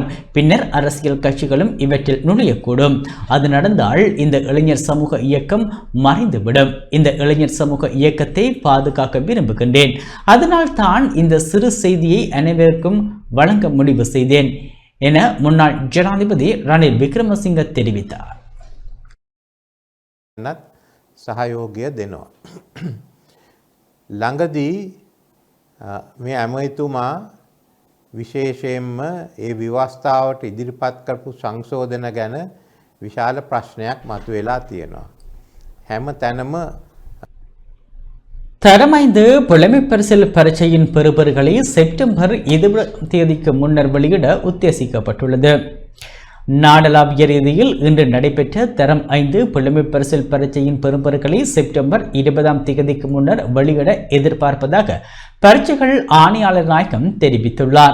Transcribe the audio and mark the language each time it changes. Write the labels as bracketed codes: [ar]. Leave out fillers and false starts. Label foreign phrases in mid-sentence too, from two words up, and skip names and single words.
[ta] பின்னர் அரசியல் கட்சிகளும் இவற்றில் நுழையக்கூடும். அது நடந்தால் இந்த இளைஞர் சமூக இயக்கம் மறைந்துவிடும். இந்த இளைஞர் சமூக இயக்கத்தை பாதுகாக்க விரும்புகின்றேன். அதனால் தான் இந்த சிறு செய்தியை அனைவருக்கும் வழங்க முடிவு செய்தேன் என முன்னாள் ஜனாதிபதி ரணில் விக்ரமசிங்க தெரிவித்தார். [si] සහයෝගය දෙනවා. ළඟදී මේ ඇමතිතුමා විශේෂයෙන්ම ඒ විවස්ථාවට ඉදිරිපත් කරපු සංශෝධන ගැන විශාල ප්‍රශ්නයක් මතුවලා තියෙනවා. හැම තැනම [ta] தரம் 5 புலமைப்பரிசில் பரீட்சையின் பெறுபேறுகளை செப்டம்பர் 20 தேதிக்கு முன்னர் வெளியிட உத்தேசிக்கப்பட்டுள்ளது. நாடளாவிய ரீதியில் இன்று நடைபெற்ற தரம் 5 புலமைப்பரிசில் பரீட்சையின் பெறுபேறுகளை செப்டம்பர் 20ஆம் தேதிக்கு முன்னர் வெளியிட எதிர்பார்ப்பதாக பரீட்சைகள் ஆணையாளர் நாயகம் தெரிவித்துள்ளார்.